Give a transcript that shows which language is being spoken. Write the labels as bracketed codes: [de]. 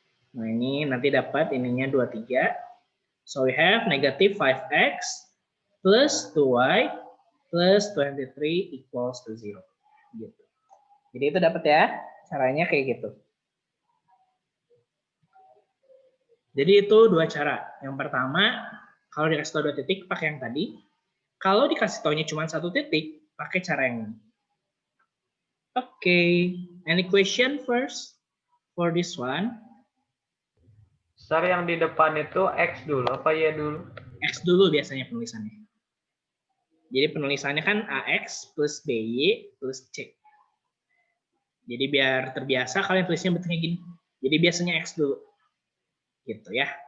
[id] Nah, ini nanti dapat ininya 23. [en] So we have negative 5x plus 2y plus 23 equals to 0. [id] Gitu. Jadi itu dapat ya, caranya kayak gitu. Jadi itu dua cara. Yang pertama, kalau dikasih tahu 2 titik, pakai yang tadi. Kalau dikasih taunya cuma 1 titik, pakai cara yang ini. [en] Oke, any question first for this one? [id] Sir, yang di depan itu X dulu apa Y dulu? X dulu biasanya penulisannya. Jadi penulisannya kan AX plus BY plus C. Jadi biar terbiasa kalian tulisnya bentuknya gini. Jadi biasanya X dulu. Gitu ya.